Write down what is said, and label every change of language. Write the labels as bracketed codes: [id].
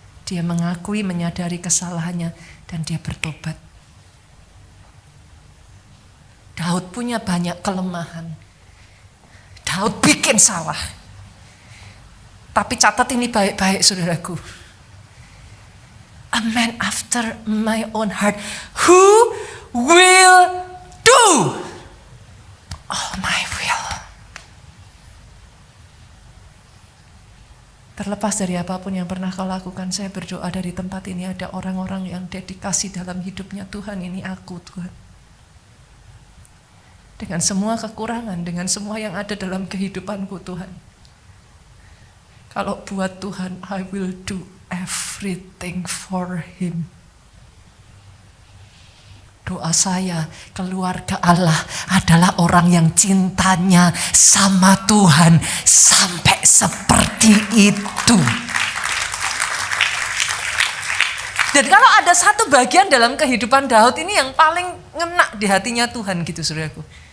[id] Dia mengakui, menyadari kesalahannya, dan dia bertobat. Daud punya banyak kelemahan. Daud bikin salah. Tapi catat ini baik-baik, saudaraku. [en] A man after my own heart, who will do all my will. [id] Terlepas dari apapun yang pernah kau lakukan, saya berdoa dari tempat ini ada orang-orang yang dedikasi dalam hidupnya. Tuhan, ini aku Tuhan. Dengan semua kekurangan, dengan semua yang ada dalam kehidupanku Tuhan. Kalau buat Tuhan, [en] I will do everything for him. [id] Doa saya, keluarga Allah adalah orang yang cintanya sama Tuhan sampai seperti itu. Dan kalau ada satu bagian dalam kehidupan Daud ini yang paling ngena di hatinya Tuhan gitu saudaraku.